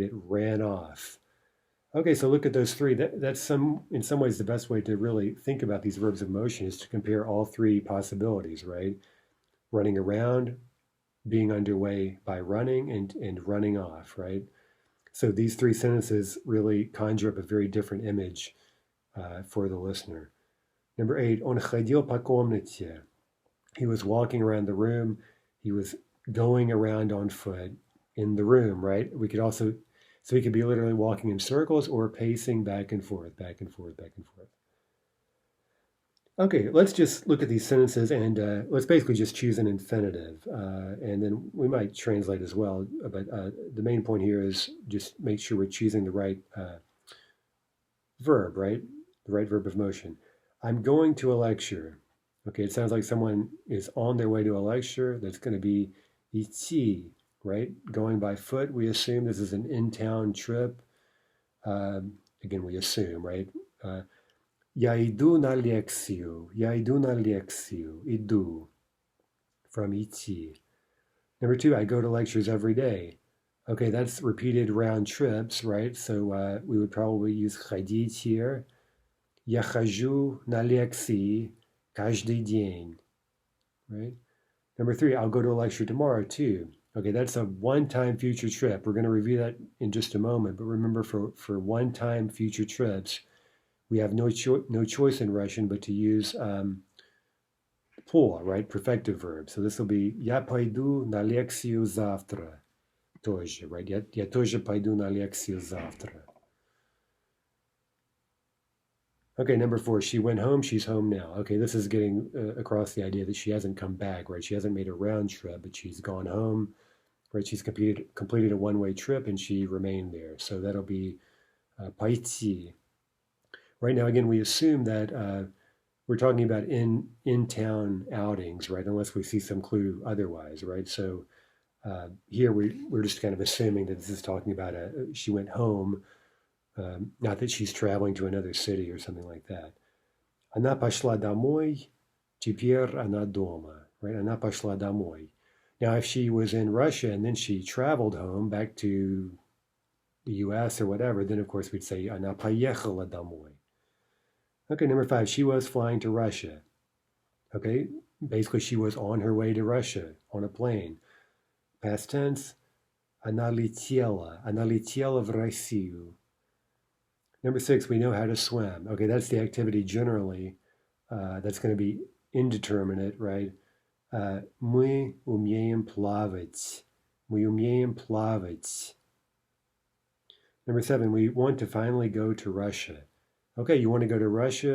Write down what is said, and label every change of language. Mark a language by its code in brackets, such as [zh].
[en] It ran off. Okay, so look at those 3. That's in some ways the best way to really think about these verbs of motion is to compare all 3 possibilities, right? Running around, being underway by running, and running off, right? So these 3 sentences really conjure up a very different image for the listener. Number 8, [ru] он ходил по комнате. [en] He was walking around the room. He was going around on foot in the room, right? So he could be literally walking in circles or pacing back and forth, back and forth, back and forth. Okay, let's just look at these sentences and let's basically just choose an infinitive. And then we might translate as well, but the main point here is just make sure we're choosing the right verb, right? The right verb of motion. I'm going to a lecture. Okay, it sounds like someone is on their way to a lecture. That's going to be идти, right? Going by foot, we assume this is an in-town trip. Again, we assume, right? [ru] Я иду на лекцию. Я иду на лекцию. Иду. From идти. [en] Number 2, I go to lectures every day. Okay, that's repeated round trips, right? So we would probably use ходить here. [ru] Я хожу на лекции каждый день, right? [en] Number 3, I'll go to a lecture tomorrow too. Okay, that's a one-time future trip. We're going to review that in just a moment, but remember for one-time future trips, we have no choice in Russian but to use по, right? Perfective verb. So this will be [ru] я пойду на лекцию завтра. Тоже, right? Я тоже пойду на лекцию завтра. [en] Okay, number 4, she went home, she's home now. Okay, this is getting across the idea that she hasn't come back, right? She hasn't made a round trip, but she's gone home, right? She's completed a one-way trip and she remained there. So that'll be пойти. Right now, again, we assume that we're talking about in-town outings, right? Unless we see some clue otherwise, right? So here we're just kind of assuming that this is talking about she went home, not that she's traveling to another city or something like that. [ru] Она пошла домой, теперь она дома, right? Она пошла домой. [en] Now, if she was in Russia and then she traveled home back to the US or whatever, then of course we'd say [ru] она поехала домой. [en] Okay, number 5, she was flying to Russia. Okay, basically she was on her way to Russia on a plane. Past tense, [ru] она летела в Россию. [en] Number 6, we know how to swim. Okay, that's the activity generally. That's going to be indeterminate, right? [ru] Мы умеем плавать. Мы умеем плавать. [en] Number 7, we want to finally go to Russia. Okay, you want to go to Russia?